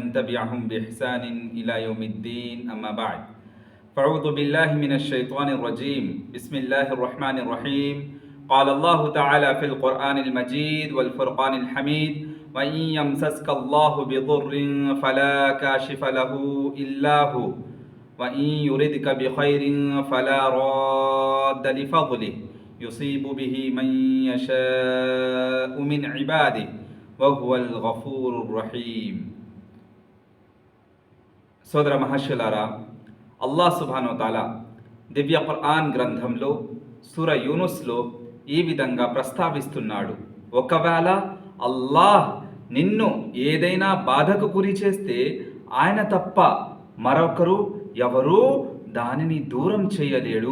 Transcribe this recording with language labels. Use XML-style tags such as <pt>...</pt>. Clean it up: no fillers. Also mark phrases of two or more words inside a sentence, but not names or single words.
<ar>تبعهم بإحسان إلى يوم الدين أما بعد فأعوذ بالله من الشيطان الرجيم بسم الله الرحمن الرحيم قال الله تعالى في القرآن المجيد والفرقان الحميد وإن يمسسك الله بضر فلا كاشف له إلا هو وإن يردك بخير فلا راد لفضله يصيب به من يشاء من عباده وهو الغفور الرحيم.</ar> <te>సోదర మహర్షులారా, అల్లాహ్</te> <ar>سبحانه وتعالى</ar> <te>దివ్య ఖురాన్ గ్రంథంలో సూర యూనుస్లో ఈ విధంగా ప్రస్తావిస్తున్నాడు. ఒకవేళ అల్లాహ్ నిన్ను ఏదైనా బాధకు గురి చేస్తే ఆయన తప్ప మరొకరు ఎవరూ దానిని దూరం చేయలేడు.</te>